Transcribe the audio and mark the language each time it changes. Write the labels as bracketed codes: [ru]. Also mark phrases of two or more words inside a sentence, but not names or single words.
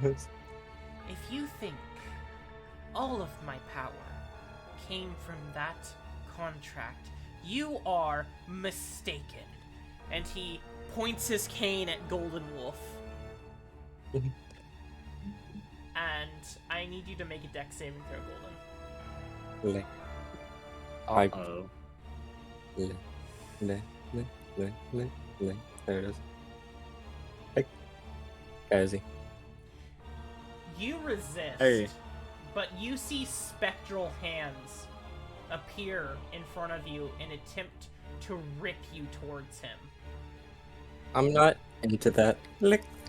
[en] If you think all of my power came from that contract, you are mistaken. And he points his cane at Golden Wolf. And I need you to make a dex saving throw, Golden. Le- I- Oh. le- le- le. There it is. Hey. Guysy. You resist, Hey. but you see spectral hands appear in front of you and attempt to rip you towards him. I'm not into that. Lick.